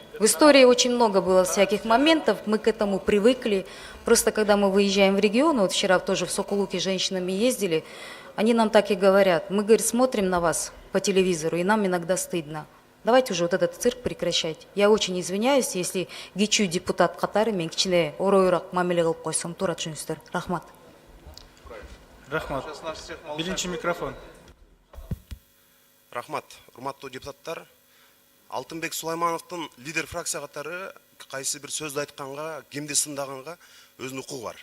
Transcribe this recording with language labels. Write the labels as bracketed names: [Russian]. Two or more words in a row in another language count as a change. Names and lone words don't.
[Russian] В истории очень много было всяких моментов, мы к этому привыкли. Просто когда мы выезжаем в регион, вот вчера тоже в Сокулуке с женщинами ездили, они нам так и говорят. Мы, говорит, смотрим на вас по телевизору, и нам иногда стыдно. Давайте уже вот этот цирк прекращать. Я очень извиняюсь, если [Kyrgyz] кичүү депутат катары мен кичине оройраак мамиле кылып койсом, туура түшүнүңүздөр. Рахмат. Рахмат. Биринчи микрофон. Рахмат. Урматтуу депутаттар, Алтынбек Сулаймановдун лидер фракция катары кайсы бир сөздү айтканга, кимди сындаганга өзүнүн укугу бар.